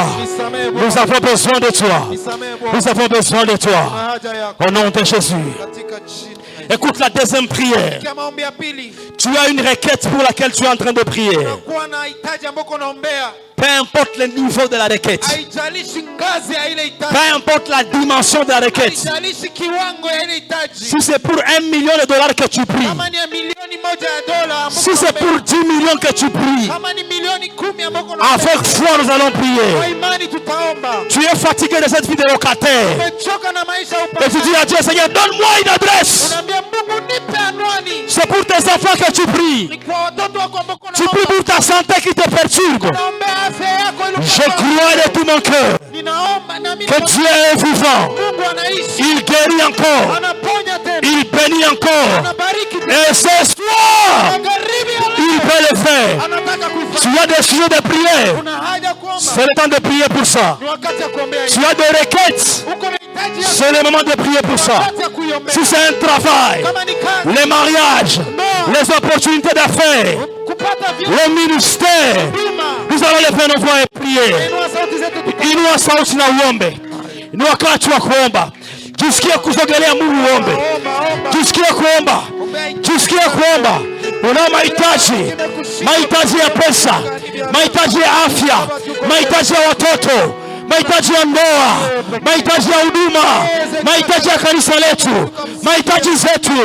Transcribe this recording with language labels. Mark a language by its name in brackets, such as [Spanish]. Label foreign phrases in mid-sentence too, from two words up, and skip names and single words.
[French] Nous avons besoin de toi. Nous avons besoin de toi. Au nom de Jésus. Écoute la deuxième prière. [Swahili] Katika maombi ya pili, [French] Tu as une requête pour laquelle tu es en train de prier. [Swahili] kuwa na hitaji ambako unaombea, [French] Peu importe le niveau de la requête. [Swahili] haijalishi ngazi ya ile hitaji, [French] Peu importe la dimension de la requête. [Swahili] haijalishi kiwango ya ile hitaji. [French] Si c'est pour $1 million que tu pries. [Swahili] Kama ni ya milioni moja ya dola ambako [French] Si c'est pour 10 millions que tu pries. [Swahili] kama ni milioni 10 ambako unaombea, [French] Avec foi, nous allons [Swahili] kwa [French] prier. [Swahili] imani tutaomba. [French] Tu es fatigué de cette vie de locataire. [Swahili] Umechoka na maisha ya [French] Et tu dis [Swahili] upagani. [French] à Dieu, Seigneur, donne-moi une adresse. [Swahili] Unaambia Mungu nipe anwani. [French] C'est pour tes enfants que tu pries. [Swahili] Ni kwa watoto wako ambako [French] Tu pries pour ta santé qui te perturbe. [Swahili] unaombea afya yako ili [French] Je [Swahili] upate. [French] crois de tout mon cœur [Swahili] Ninaomba na mimi [French] que Dieu est vivant. [Swahili] Mungu anaishi. [French] Il guérit encore. [Swahili] Anaponya tena. [French] Il bénit encore. [Swahili] Anabariki tena. [French] Et ce soir, [Swahili] Magharibi ya leo [French] il peut le faire. [Swahili] anataka [French] Tu [Swahili] kuifanya. [French] as des sujets de prière. [Swahili] Kuna haja kuomba. [French] C'est le temps de prier pour ça. [Swahili] Ni wakati ya kuombea. [French] Tu as des requêtes. [Swahili] Uko na hitaji ya [French] C'est le moment de prier pour ça. [Swahili] wakati ya kuiombea. [French] Si c'est un travail, [Swahili] Kama ni kazi, [French] les mariages, les opportunités d'affaires, [Swahili] kupata vyeo, [French] le ministère, [Swahili] bima. [French] nous allons lever nos voix et prier. [Swahili] Inua sauti zetu tuko. Inua sauti na uombe. Ni wakati wa kuomba. Jisikie kusogelea Mungu uombe. Omba. Jisikie kuomba. Jisikie kuomba. Una mahitaji ya pesa, mahitaji ya afya, mahitaji ya watoto, mahitaji ya ndoa, mahitaji ya huduma, mahitaji ya kanisa letu, mahitaji zetu.